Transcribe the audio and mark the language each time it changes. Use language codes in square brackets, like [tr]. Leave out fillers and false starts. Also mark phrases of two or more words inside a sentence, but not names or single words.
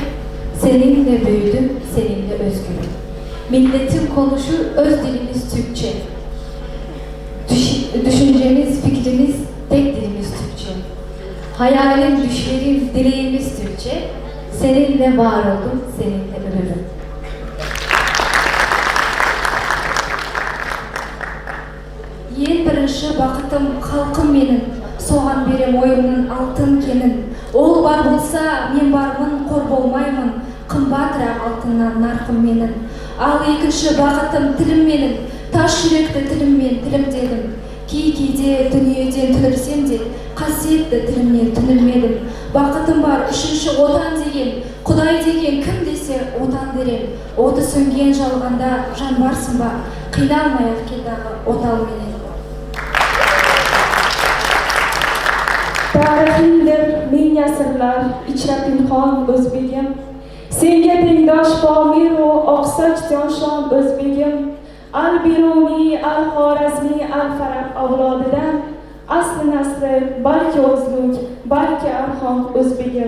[tr] Seninle büyüdüm, seninle özgürüm. Milletim konuşur, öz dilimiz Türkçe. Düşüncemiz, fikrimiz, tek dilimiz Türkçe. Hayalim, düşlerim, dileğimiz Türkçe. Seninle var oldum, seninle ölürüm. [kk] Ең бірінші бақытым халқым менің, соған берем ойымның алтын кенін. Ол бар болса, мен бармын, қор болмаймын, қымбатырақ алтыннан нарқым менің. Ал екінші бақытым тілім менің, таш жүректі тіліммен тілімдедім. Кей-кейде дүниеден түнілсем де, қасиетті тілімнен түнілмедім. Бақытым бар үшінші отан деген, Құдай деген кім десе отан дерем. Оты сөнген жалғанда жан барсың ба, қиналмай-ақ келдағы отал менен. [uz] Tarixingdir ming asrlar ichra pinhon o'zbegim. Senga tengdosh Pomiru oqsoch Jonshon o'zbegim. Al-Biruniy, Al-Xorazmiy, Al-Faraq avlodidan asli nasli balki o'zluk, balki arxon o'zbegim.